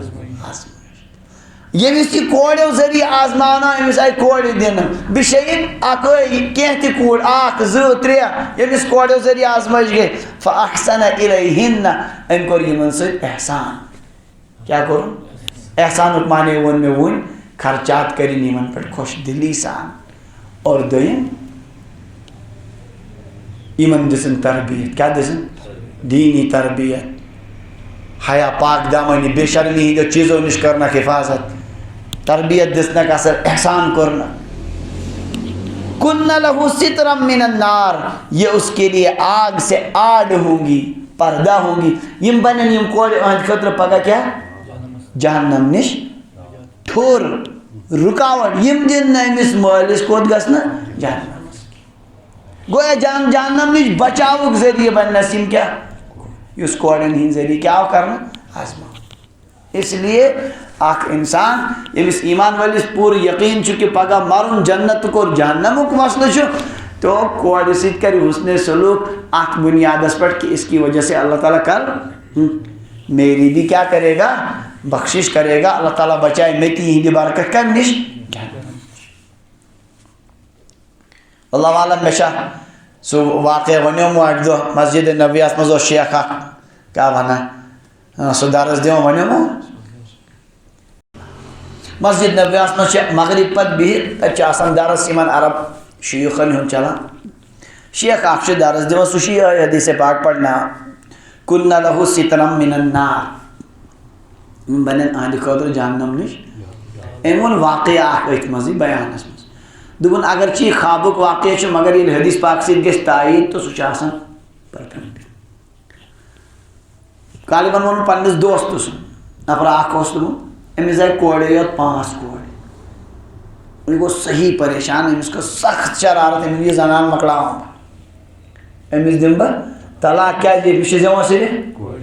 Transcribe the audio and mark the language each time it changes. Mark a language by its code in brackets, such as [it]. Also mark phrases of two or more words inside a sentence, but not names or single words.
[ks] ییٚمِس یہِ کوریو ذٔریعہٕ آزماونہٕ أمِس آیہِ کورِ دِنہٕ بشیٖن اکھ کینٛہہ تہِ کوٗر اکھ زٕ ترٛےٚ ییٚمِس کوریو ذٔریعہٕ آزمٲیش گٔے [ar] فاحسن الیہن [ks] أمۍ کوٚر یِمن سۭتۍ احسان کیٛاہ کوٚرُن احسانُک معنے ووٚن مےٚ وُنۍ خرچات کٔرِنۍ یِمن پٮ۪ٹھ خۄش دِلی سان اور دوٚیِم یِمن دِژٕن تربیت کیٛاہ دِژٕن دیٖنی تربیت حیا پاک دامنی بے شرمی ہٕنٛدیو چیٖزو نِش کٔرنکھ حفاظت تربیت دِژنکھ اثر احسان کوٚرنکھ [ar] کُنہ لہو سترم من النار [ur] یہ اس کے لیے آگ سے آڑ ہوں گی پردہ ہوں گی [ks] یم بنن یم کورِ أہنٛدِ خٲطرٕ پگاہ کیٛاہ جہنم نِش ٹھوٚر رُکاوٹ یم دِن نہٕ أمِس مٲلِس کوٚت گژھنہٕ جہنمس گویا جہنم نِش بچاوُک ذٔریعہٕ بننس یم کیٛاہ یُس کورٮ۪ن ہٕنٛدۍ ذٔریعہٕ کیٛاہ آو کرنہٕ آزماو [ur] اس لیے [ks] اکھ انسان ییٚمِس ایمان وٲلِس پوٗرٕ یقیٖن چھُ کہِ پگاہ مرُن جنتُک اور جہنمُک مسلہٕ چھُ تو کورِ سۭتۍ کرِ حُسنِ سلوٗک اتھ بُنیادس پٮ۪ٹھ [ur] کہ اس کی وجہ سے اللہ تعالیٰ کل میری بھی کیا کرے گا بخشش کرے گا اللہ تعالیٰ بچائے [ks] میتی ہِنٛدِ برکت کمہِ نِش اللہ عالم مےٚ چھا سُہ واقعہ وَنیومُت اَکہِ دۄہ مسجد نبویَس منٛز اوس شیخ اکھ کیٛاہ وَنان سُہ درس دِوان وَنیومُت مسجد نبویَس منٛز چھِ مغرب پتہٕ بِہِتھ تَتہِ چھُ آسان درس یِمن عرب شیوٗخن ہُنٛد چلان شیخ اکھ چھُ درس دِوان سُہ چھُ یِہوٚے حدیٖثِ پاک پرناوان [ar] کُنہ لہو سترم من النار [ks] یِم بنن أہنٛدِ خٲطرٕ جہنم نِش أمۍ ووٚن واقعہ اکھ أتھۍ منٛزٕے بیانس منٛز دوٚپُن اگر چھِ یہِ خوابُک واقعہ چھُ مگر ییٚلہِ حدیٖث پاک سۭتۍ گژھِ تایید تہٕ سُہ چھُ آسان پٔرفیکٹ غالباً ووٚن پننِس دوستہٕ سُنٛد نفر اکھ اوس دوٚپُن أمِس آیہِ کورے یوت 5 کورِ یہِ گوٚو صحیح پریشان أمِس کٔر سخت شرارت أمِس یہِ زنان مۄکلاوان بہٕ أمِس دِمہٕ بہٕ طلاق کیٛازِ أمِس چھِ زٮ۪وان صرف